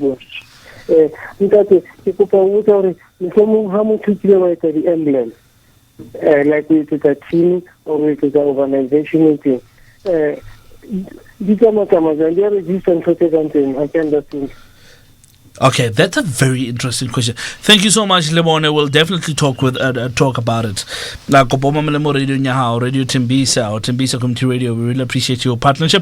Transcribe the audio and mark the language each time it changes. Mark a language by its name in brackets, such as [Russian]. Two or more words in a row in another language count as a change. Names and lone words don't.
[Southern Sotho] Ntate ke kopa o botsa hore mohlomong ha motho kile wa etsa di-ambulance [English] like with a team or with an organization meeting. These are and they are registered for something. I can understand. Okay, that's a very interesting question. Thank you so much, Lemone. We'll definitely talk about it. Like Radio Timbisa or Timbisa Community Radio, we really appreciate your partnership.